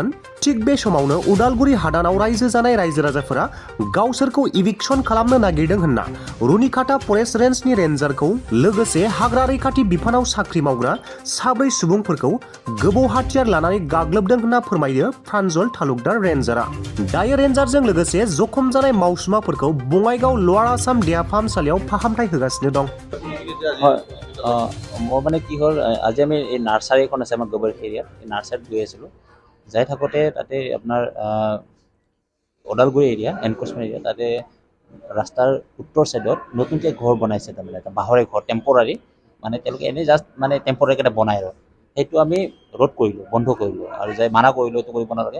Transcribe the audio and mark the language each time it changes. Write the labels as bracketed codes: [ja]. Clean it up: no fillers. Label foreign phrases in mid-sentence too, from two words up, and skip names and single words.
[brx] थिग बे समावनो उदालगुरि हादानाव रायजो जानाय रायजो राजाफोरा गावसोरखौ इभिक्सन खालामनो नागिरदों होनना रुनिकाटा फरेस्ट रेन्जनि रेन्जारखौ लोगोसे हाग्रा रैखाथि बिफानाव साख्रि मावग्रा 4 सुबुंफोरखौ गोबौ हाथियार लानानै गाग्लोबदों होनना फोरमायो प्रान्जल तालुकदार रेन्जारा। दायो रेन्जारजों लोगोसे जखम जानाय मावसुमाफोरखौ बङाइगाव लवार आसाम देहा फाहामसालियाव फाहामथाय होगासिनो दं। [as] মই মানে কি হ'ল আজি আমি এই নাৰ্চাৰী এখন আছে আমাৰ গোবৰ এৰিয়াত, এই নাৰ্চাৰীত গৈ আছিলোঁ। যাই থাকোঁতে তাতে আপোনাৰ ওদালগুৰি এৰিয়া এনক্ৰচমেণ্ট এৰিয়া, তাতে ৰাস্তাৰ উত্তৰ ছাইডত নতুনকৈ ঘৰ বনাইছে, তাৰমানে এটা বাঁহৰে ঘৰ টেম্পৰাৰী, মানে তেওঁলোকে এনেই জাষ্ট মানে টেম্পৰাৰীকৈ এটা বনাই আৰু সেইটো আমি ৰোধ কৰিলোঁ, বন্ধ কৰিলোঁ আৰু যাই মানা কৰিলোঁ এইটো কৰিব নালাগে।